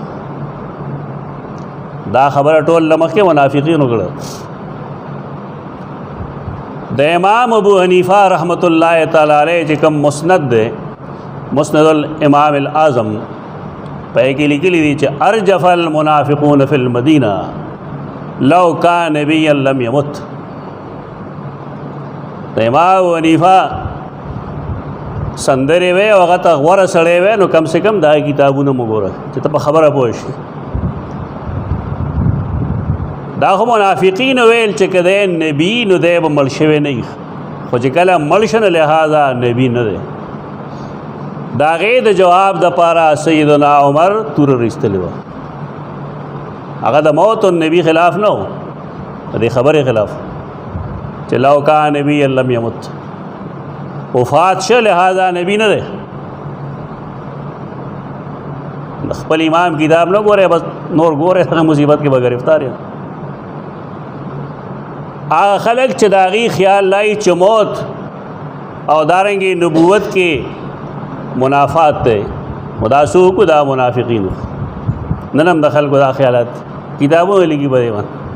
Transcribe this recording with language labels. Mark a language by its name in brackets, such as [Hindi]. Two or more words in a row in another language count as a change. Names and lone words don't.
[Pashto] دا خبره ټول له مخکې منافقین وکړه. د امام ابو حنیفه [Arabic] رحمت الله تعالی علیه [Pashto] چې کوم مسند دی [Arabic] مسند الامام الاعظم [Pashto] په کې لیکلي دي چې [Arabic] ارجف المنافقون فی المدینه لو کان نبیا لم یمت. [Pashto] د امام ابو حنیفه سندرې وی او هغه ته غوره سړی وی نو [Urdu] کم سے کم [Pashto] دا کتابونه مو ګوره چې ته په خبره پوه شي. دا خو منافقین ویل چې که دی نبي نو دی به مړ شوی نه وي، خو چې کله مړ شنه لہذا نبی نه دی. د هغې د جواب دپاره سیدنا عمر توره رایستلې وه. هغه د [Arabic] موت النبي [Pashto] خلاف نه و، د دې خبرې خلاف چې [Arabic] لو کان نبیا لم یمت، [Pashto] وفات شه لہذا نبی نه دی. خپل امام کتاب نه ګورئ، بس نور ګورئ، هغه مصیبت کې به ګرفتار یم. هغه خلک چې د هغې خیال لایي چې موت او دارنګې نبوت کې منافات دی، دا څوک دا منافقین نن هم د خلکو دا خیالات کتابونه لیکي په دې باندې.